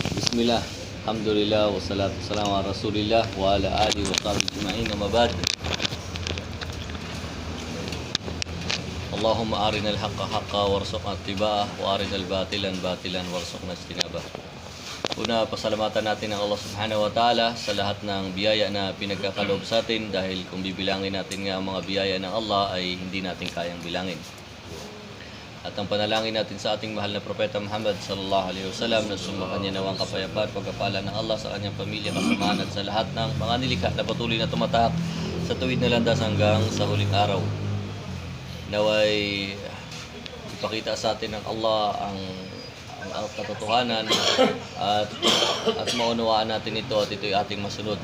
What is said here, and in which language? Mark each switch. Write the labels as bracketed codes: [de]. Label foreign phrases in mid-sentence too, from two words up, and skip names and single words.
[ar] بسم الله، الحمد لله، والصلاة والسلام على رسول الله وعلى آله وصحبه أجمعين، أما بعد. اللهم أرنا الحق حقا وارزقنا اتباعه وأرنا الباطل باطلا وارزقنا اجتنابه. [tl] Una, pasalamatan natin ang Allah [ar] سبحانه وتعالى [tl] sa lahat ng biyaya na pinagkakaloob sa atin, dahil kung bibilangin natin nga ang mga biyaya ng Allah ay hindi natin kayang bilangin. At ang panalangin natin sa ating mahal na Propeta Muhammad [ar] صلى الله عليه وسلم [tl] na sumakanya nawang kapayapaan, pagkapala ng Allah sa kanyang pamilya, kasamahan at sa lahat ng mga nilikha na patuloy na tumatahak sa tuwid na landas hanggang sa huling araw. Naway ipakita sa atin ng Allah ang katotohanan at maunawaan natin ito, at ito'y ating masunod.